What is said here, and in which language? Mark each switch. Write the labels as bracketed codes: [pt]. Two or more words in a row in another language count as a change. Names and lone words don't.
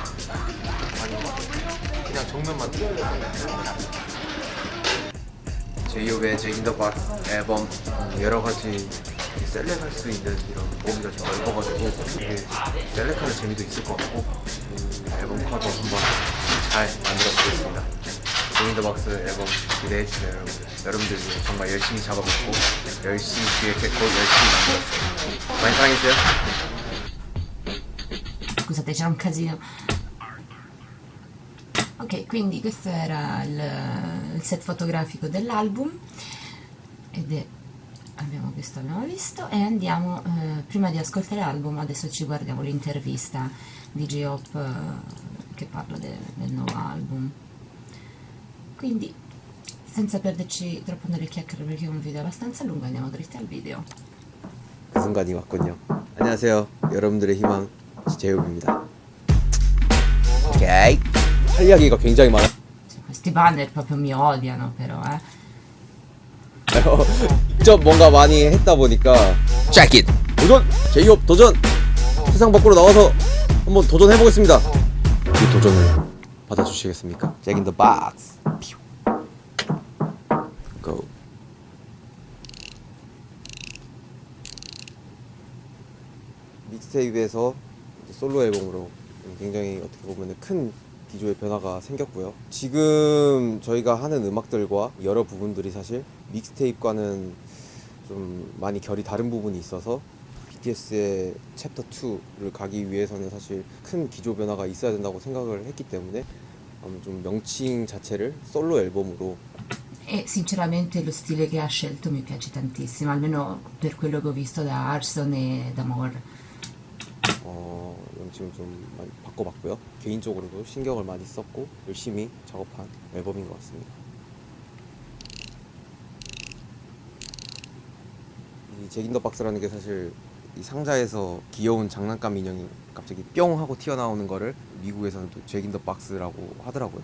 [ko] 아니면 그냥 정면만 찍고 제이홉의 제인더박스 앨범 여러 가지 셀렉할 수 있는 이런 범위가 좀 넓어가지고 이게 셀렉하는 재미도 있을 것 같고 앨범 커버 한번 잘 만들어 보겠습니다. 제인더박스 앨범 기대해 주세요, 여러분들. 여러분들 위해 정말 열심히 잡아먹고 열심히 기획했고 열심히 만들었어요. 많이 사랑해주세요. [it] Scusate, c'era un casino. Ok, quindi questo era il set fotografico dell'album questo abbiamo visto e andiamo, prima di ascoltare l'album, adesso ci guardiamo l'intervista di J-Hope che parla del nuovo album. Quindi, senza perderci troppo nelle chiacchiere perché è un video abbastanza lungo, andiamo dritti al video. [ko] 그 순간이 왔군요. 안녕하세요, 여러분들의 희망 제이홉입니다. 오케이. 할 이야기가 굉장히 많아. [it] Cioè, questi banner proprio mi odiano però, [ko] 직접 뭔가 많이 했다 보니까 [en] Check it! [ko] 도전! 제이홉 도전! 세상 밖으로 나와서 한번 도전해보겠습니다. 이 도전을 받아주시겠습니까? [en] Jack in the box. Go. [ko] 믹스테이프에서 솔로 앨범으로 굉장히 어떻게 보면 큰 기조의 변화가 생겼고요. 지금 저희가 하는 음악들과 여러 부분들이 사실 믹스테이프과는 좀 많이 결이 다른 부분이 있어서 BTS의 챕터 2를 가기 위해서는 사실 큰 기조 변화가 있어야 된다고 생각을 했기 때문에 좀 명칭 자체를 솔로 앨범으로 [it] E sinceramente lo stile che ha scelto mi piace tantissimo, almeno per quello che ho visto da Arson e da More. [ko] 명칭을 좀 많이 바꿔봤고요. 개인적으로도 신경을 많이 썼고 열심히 작업한 앨범인 것 같습니다. 이 잭인더박스라는 게 사실 이 상자에서 귀여운 장난감 인형이 갑자기 뿅 하고 튀어나오는 거를 미국에서는 또 잭인더박스라고 하더라고요.